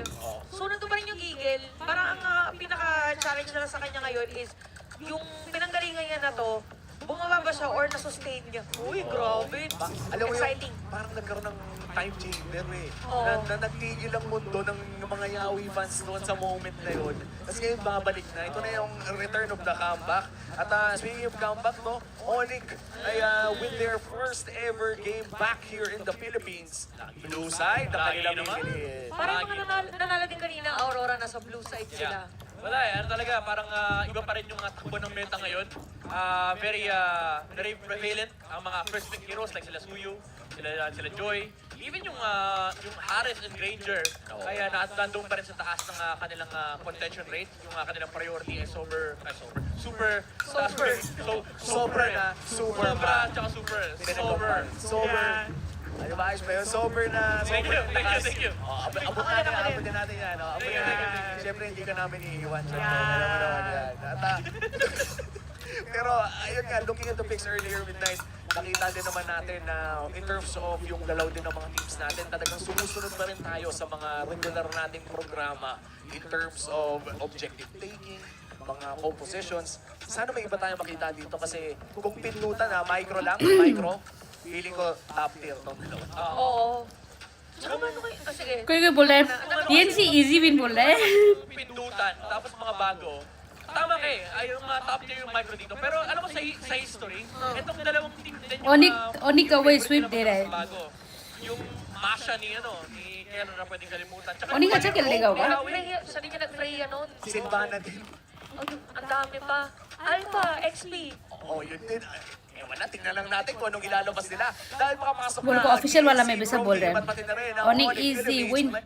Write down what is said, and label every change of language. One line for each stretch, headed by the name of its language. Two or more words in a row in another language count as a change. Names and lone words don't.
Filipino: So, nandun pa rin yung gigil. Parang ang pinaka-challenge na lang sa kanya ngayon is yung pinanggalingan niya na to, bumaba ba siya or na-sustain niya? Uy, grabe. Alam mo Exciting. yun, parang nagkaroon ng time chamber eh. Oo. Na nagtigil ang mundo ng mga Yawi fans noon sa moment na yun. Tapos ngayon babalik na. Ito na yung
English: return of the comeback. At speaking of comeback, no, ONIC ay win their first ever game back here in the Philippines. Blue side,
Filipino: ang kanilang pipiliin. Parang mga nanalo din kanina, Aurora, nasa
English: blue side
Filipino: sila. Wala eh, ano talaga, parang iba pa rin yung takbo ng meta ngayon. Very prevalent ang mga
English: first pick heroes
Filipino: like sila Suyu, sila Joy, even yung Harris and Granger. Kaya nandun pa rin sa taas ng kanilang
English: contention rate,
Filipino: yung kanilang priority ay super, Sobra, tsaka super. Ano ba, ayos ba yun? Sober na.
English: Thank you.
Filipino: Abot natin yan. Siyempre, hindi ka namin iiwan. Alam mo naman yan. Pero, ayun nga,
English: looking at the picks earlier midnight,
Filipino: nakita din naman natin na
English: in terms of
Filipino: yung galaw din ng mga teams natin, talagang sumusunod pa rin tayo sa mga regular nating programa
English: in terms of objective taking,
Filipino: mga compositions. Sana may iba tayong makita dito kasi kung pindutan micro, feeling ko
English: top tier
Filipino: tong dalawa. Oo. Tsaka paano kayo? Sige.
Hindi: कोई बोल रहा है TNC
English: easy win
Hindi: बोल रहा है
Filipino: Pindutan, tapos mga bago. Tama kay, ay yung
English: top tier
Filipino: yung micro dito. Pero alam mo sa history, itong dalawang team din yung
Hindi: ONIC
English: away sweep
Hindi: दे रहा है
Filipino: bago. Yung Masha ni kaya na pwedeng kalimutan.
Hindi: ONIC अच्छा खेल लेगा होगा
Filipino: Sa di niya nag-Freya nun. Sinbana din. Ang dami pa. Alpha, XP. Oo, yun din. Ewan na, tingnan lang natin kung anong ilalabas nila. Dahil makapasok
Hindi: बोल को official वाला में भी सब बोल रहे हैं
Filipino: pati na rin ang ONIC Philippines.